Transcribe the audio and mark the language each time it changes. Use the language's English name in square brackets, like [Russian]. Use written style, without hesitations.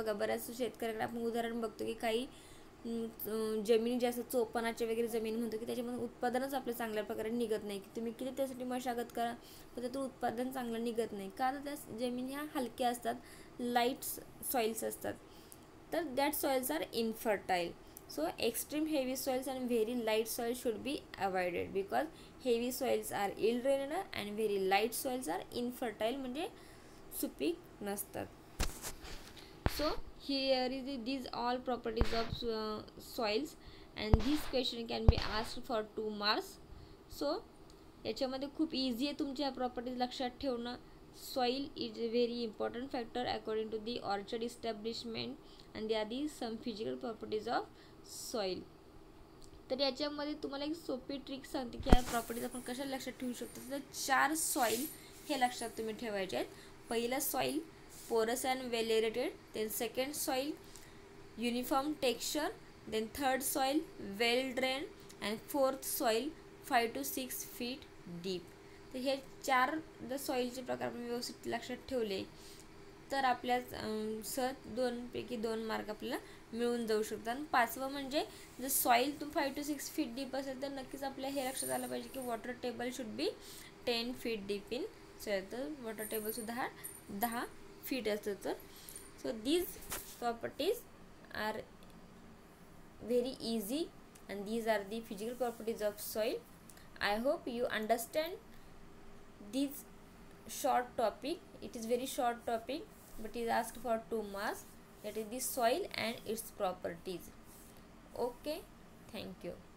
[Marathi] बघा, बऱ्याच शेतकऱ्यांकडे आपण उदाहरण बघतो की काही जमिनी जास्त चोपणाचे वगैरे जमीन म्हणतो की त्याच्यामध्ये उत्पादनच आपलं चांगल्या प्रकारे निघत नाही, की तुम्ही किती त्यासाठी मशागत करा पण त्यातून उत्पादन चांगलं निघत नाही. का तर त्या जमिनी ह्या हलक्या असतात, लाईट सॉइल्स असतात. [English] तर that soils are infertile. So extreme heavy soils and very light soils should be avoided because heavy soils are ill drained and very light soils are infertile, [Marathi] म्हणजे सुपीक नसतात. [English] So here is these all properties of soils and this question can be asked for 2 marks. [Marathi] So याच्यामध्ये खूप easy आहे तुमच्या properties लक्षात ठेवणं. [English] Soil is a very important factor according to the orchard establishment and there are the some physical properties of soil. [Marathi] तर याच्यामध्ये तुम्हाला एक सोपी ट्रिक सांगते की या प्रॉपर्टीज आपण कशा लक्षात ठेवू शकतो. तर 4 सॉईल हे लक्षात तुम्ही ठेवायचे आहेत. [English] पहिलं soil porous and well aerated, then second soil uniform texture, then third soil well drain and fourth soil 5 to 6 feet deep. [Marathi] तर हे 4 जर सॉईलचे प्रकार आपण व्यवस्थित लक्षात ठेवले तर आपल्या सहज 2 पैकी 2 मार्क आपल्याला मिळून जाऊ शकतात. आणि 5वं म्हणजे जर सॉईल 5 to 6 feet डीप असेल तर नक्कीच आपल्या हे लक्षात आलं पाहिजे की [English] Water table should be 10 feet deep in soil. [Marathi] तर वॉटर टेबलसुद्धा हा 10 feet असतं. [English] तर so these properties are very easy and these are the physical properties of soil. I hope you understand these short topic. It is very short topic but is asked for 2 marks, that is the soil and its properties. Okay, thank you.